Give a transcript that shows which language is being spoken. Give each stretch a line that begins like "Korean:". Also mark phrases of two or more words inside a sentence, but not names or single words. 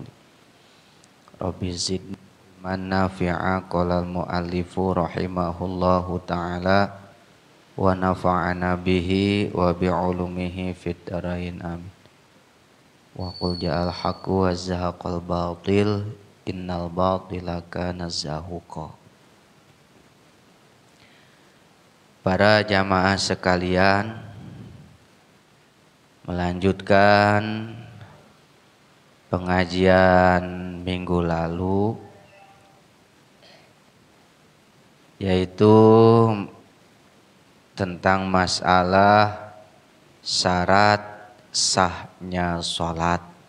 Arabic: رب زدني علما نافعا. قال المؤلف رحمه الله تعالى ونفعنا به وبعلومه في الدارين آمين. وقل جاء الحق وزهق الباطل إن الباطل كان زهوقا.
Indonesian: Para jamaah sekalian, melanjutkan pengajian minggu lalu, yaitu tentang masalah syarat sahnya sholat.